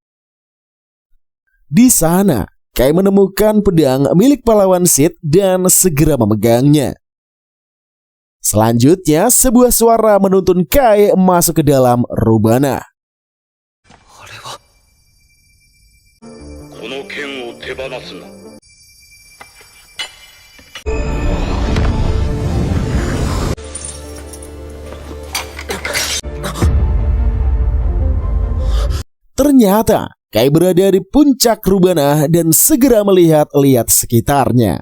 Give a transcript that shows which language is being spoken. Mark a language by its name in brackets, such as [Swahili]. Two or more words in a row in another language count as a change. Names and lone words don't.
[Indonesian] Di sana, Kai menemukan pedang milik pahlawan Sith dan segera memegangnya. Selanjutnya, sebuah suara menuntun Kai masuk ke dalam Rubanah. [Japanese] この剣を手放すな。 [Indonesian] Ternyata Kai berada di puncak Rubana dan segera melihat-lihat sekitarnya.